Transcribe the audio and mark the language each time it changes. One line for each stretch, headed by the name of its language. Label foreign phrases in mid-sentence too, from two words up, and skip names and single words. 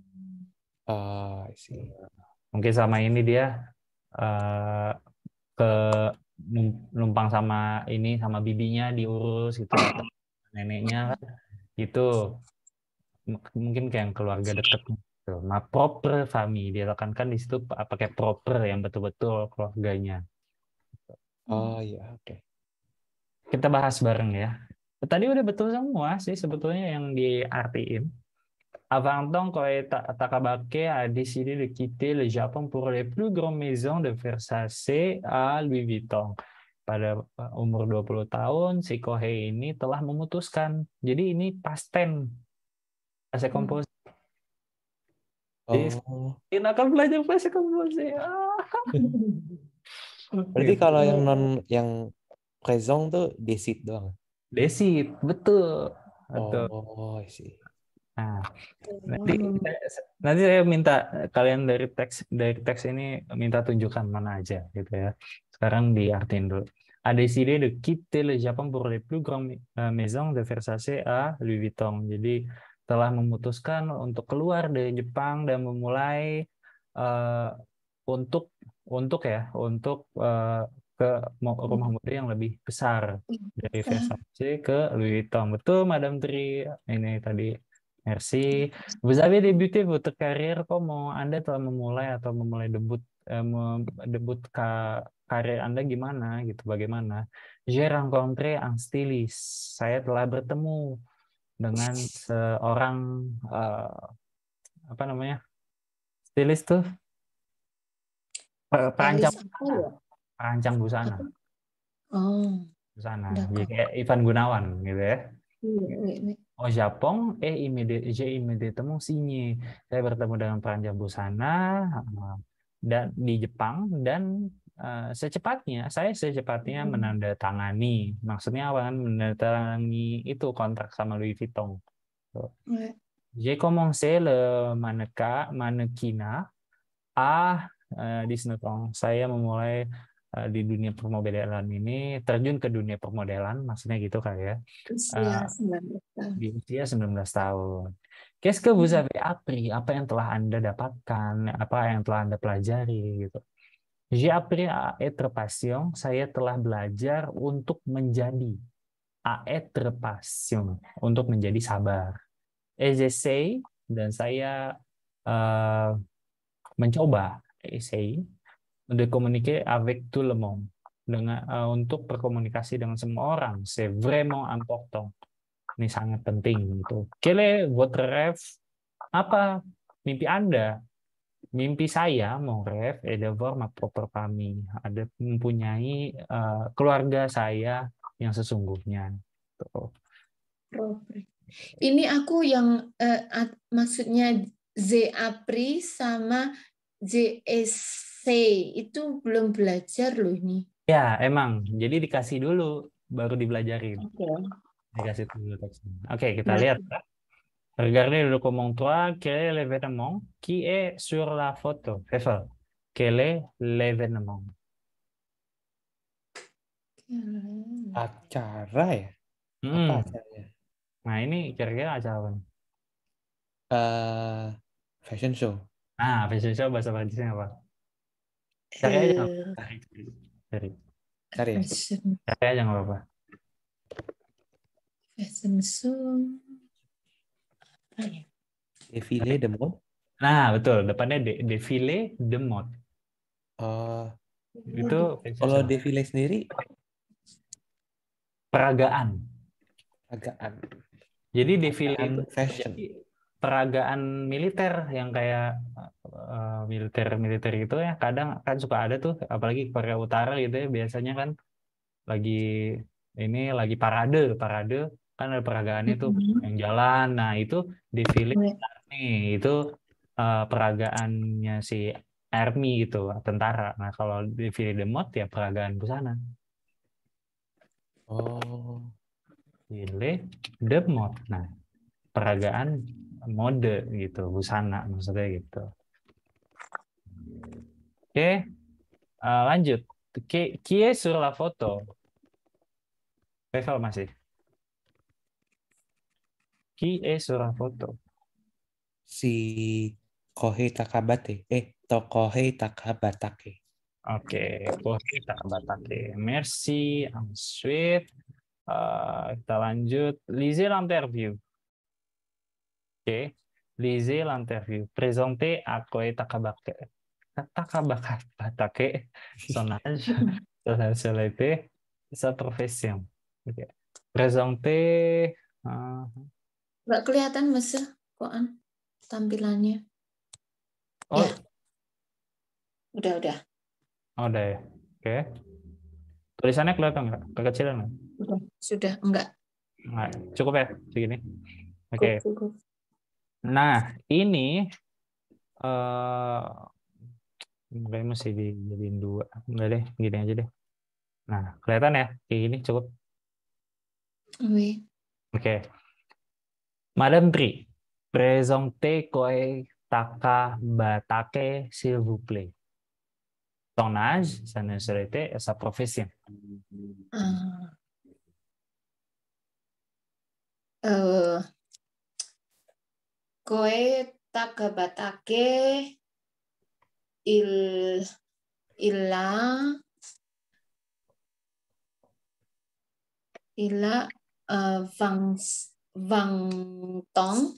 Indonesian: Mungkin sama ini dia ke numpang sama bibinya diurus gitu, atau neneknya itu mungkin kayak keluarga dekat gitu.
English: Proper family
Indonesian: dia tekankan di situ pakai proper yang betul-betul keluarganya. Iya, oke. Kita bahas bareng ya. Tadi udah betul semua sih sebetulnya yang diartiin.
French: Avant donc, Takabake a décidé de quitter le Japon pour les plus grandes maisons de Versace à Louis Vuitton.
Indonesian: Pada umur 20 tahun, si Kohei ini telah memutuskan. Jadi ini past tense. Bahasa komposisi. Jadi, akan belajar bahasa komposisi. Berarti kalau yang présent tuh desit doang? Desit, betul. Sih. Nah, nanti saya minta kalian dari teks ini minta tunjukkan mana aja gitu ya. Sekarang diartiin dulu.
French: A décidé de quitter le Japon pour les plus grandes maisons de Versace à Louis Vuitton.
Indonesian: Jadi telah memutuskan untuk keluar dari Jepang dan memulai untuk ke rumah mode yang lebih besar dari Versace ke Louis Vuitton. Betul, Madame Tri. Ini tadi.
French: Merci. Vous avez débuté votre carrière comment?
Indonesian: Anda telah memulai debut karir Anda gimana gitu, bagaimana?
French: J'ai rencontré un styliste.
Indonesian: Saya telah bertemu dengan seorang apa namanya? Stylist tuh perancang busana. Busana. Jadi kayak Ivan Gunawan gitu ya.
French: Au Japon, j'ai immédiatement signé.
Indonesian: Saya bertemu dengan perancang busana dan di Jepang dan saya secepatnya menandatangani. Maksudnya apa kan? Menandatangani itu kontrak sama Louis Vuitton.
French: J'ai commencé le mannequinat di 19 ans.
Indonesian: Saya memulai di dunia permodelan ini, terjun ke dunia permodelan, maksudnya gitu kali ya. Usia 19 tahun. Di usia 19 tahun.
French: Qu'est-ce que vous avez appris?
Indonesian: Apa yang telah Anda dapatkan? Apa yang telah Anda pelajari gitu.
French: J'ai appris à être patient.
Indonesian: Saya telah belajar untuk menjadi
French: à être patient,
Indonesian: untuk menjadi sabar.
French: Et j'essaie,
Indonesian: dan saya mencoba
French: de communiquer avec tout le monde,
Indonesian: untuk berkomunikasi dengan semua orang.
French: C'est vraiment important.
Indonesian: Ini sangat penting gitu. Quel est votre rêve? Apa mimpi Anda? Mimpi saya,
French: mon rêve, est d'avoir ma propre famille.
Indonesian: Ada mempunyai keluarga saya yang sesungguhnya. Tuh. Ini aku yang maksudnya Zapri sama JSC itu belum belajar loh ini. Ya, emang. Jadi dikasih dulu, baru dibelajarin. Okay. Dikasih dulu teksnya. Oke, kita lihat.
French: Regardez le commentaire. Quel est l'événement qui est sur la photo? Fevel. Quel est l'événement?
Indonesian: Acara ya? Apa acaranya? Nah, ini kira-kira acara apa?
English: Fashion show.
Indonesian: Nah,
English: fashion show
Indonesian: bahasa Prancisnya apa? Cari aja. Cari ya? Cari aja nggak apa-apa.
English: Fashion show.
French: Défilé de mode.
Indonesian: Nah, betul. Depannya
French: défilé de mode.
Indonesian: Itu kalau défilé sendiri peragaan. Jadi défilé itu fashion. Peragaan militer yang kayak militer gitu ya. Kadang kan suka ada tuh, apalagi Korea Utara gitu ya. Biasanya kan lagi parade kan ada peragaannya tuh yang jalan. Nah, itu défilé nih, itu peragaannya si army gitu, tentara. Nah, kalau
French: défilé de mode
Indonesian: ya peragaan busana.
French: Défilé de mode.
Indonesian: Nah, peragaan mode gitu, busana maksudnya gitu. Oke, lanjut.
French: Qui est sur la photo? Revel masih. Qui est sur la photo?
Indonesian: Si Kohei Takabatake. Tokohei Takabatake. Oke, Kohei Takabatake. Merci.
French: Ensuite,
Indonesian: kita lanjut.
French: Lisez l'interview. Oke, lisez l'interview. Présentez à Kohei Takabatake. Son âge, sa nationalité, sa profession. Okay. Présenter.
Indonesian: Nggak kelihatan Mas Koan tampilannya. Oh. Ya. Udah. Oh, udah ya. Oke. Tulisannya kelihatan nggak? Kekecilan nggak? Sudah enggak. Nggak. Cukup ya segini. Oke. Cukup. Nah, ini kayaknya mesti dijadiin 2. Enggak deh, gini aja deh. Nah, kelihatan ya? Kayak gini cukup.
French: Oui.
Indonesian: Oke.
French: Madame Tri, présentez Kohei Takabatake, s'il vous plaît. Son âge, sa nationalité et sa profession. Kohei Takabatake il a 20 ans.